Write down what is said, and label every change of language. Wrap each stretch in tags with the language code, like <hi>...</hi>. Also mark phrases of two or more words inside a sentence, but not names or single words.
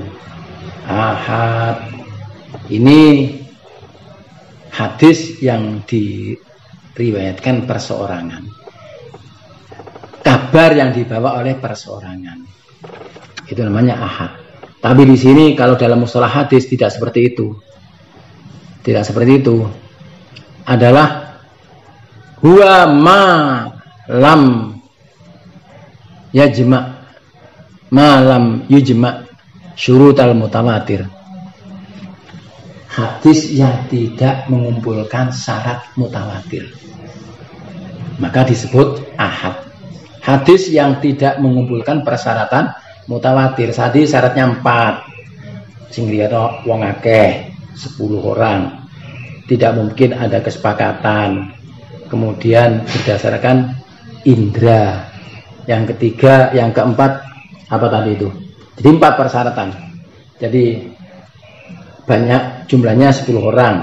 <id>Ahad ini hadis yang diriwayatkan perseorangan, kabar yang dibawa oleh perseorangan, itu namanya ahad. Tapi di sini kalau dalam mustalah hadis tidak seperti itu, adalah</id> <ar>هو ما لم يجمع ما لم يجمع شروط المتواتر.</ar> <id>Hadis yang tidak mengumpulkan syarat mutawatir, maka disebut ahad. Hadis yang tidak mengumpulkan persyaratan mutawatir, tadi syaratnya 4,</id> <jv>sing liya wong akeh</jv> <id>10 orang, tidak mungkin ada kesepakatan, kemudian berdasarkan indra, yang ketiga, yang keempat apa tadi itu? Jadi 4 persyaratan. Jadi banyak, jumlahnya 10 orang.</id>